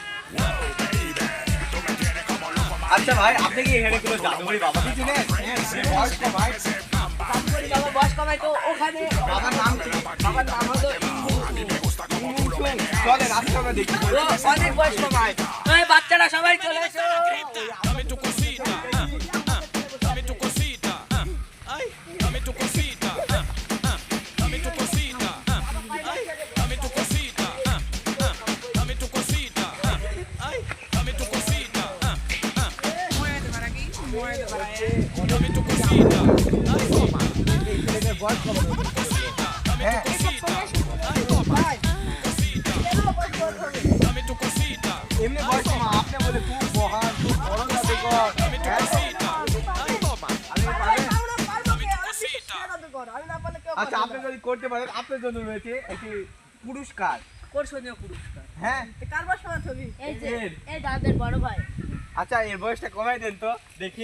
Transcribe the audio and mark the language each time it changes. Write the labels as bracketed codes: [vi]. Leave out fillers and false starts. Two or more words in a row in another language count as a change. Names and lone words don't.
[bn] আচ্ছা ভাই, আপনি কি এখানে কোনো জাদুকরি বাবা কি চিনেন? বয়স কম ভাই। জাদুকরি বাবা বয়স কমাই তো ওখানে বাবার নাম কি? বাবার নাম হলো চলেন আজকে আমরা দেখি। অনেক বয়স কমায়। এই বাচ্চারা সবাই চলে এসো। [es] Dame tu cosita, dame tu cosita, ay, dame tu cosita, dame tu cosita, ay, dame tu cosita, dame tu cosita, ay, dame tu cosita, dame tu cosita, ay, [bn] ছেলেদের বয়স কম হবে। হ্যাঁ, [es] dame tu cosita, [bn] এমনি বয়স কম, আপনি বলে খুব মহান, খুব বড় জাদুকর। [es] dame tu [bn] হ্যাঁ? [es] cosita, ay, toma. [bn] আপনি পারেন? আমি না পারলে কেউ আচ্ছা, আপনি যদি করতে পারেন, আপনার জন্য রয়েছে একটি পুরস্কার। আকর্ষণীয় পুরস্কার। হ্যাঁ, কার বয়স কমাতে হবে? এই যে এর। এই দাদের বড় ভাই আচ্ছা এর বয়সটা কমাই দেন তো দেখি।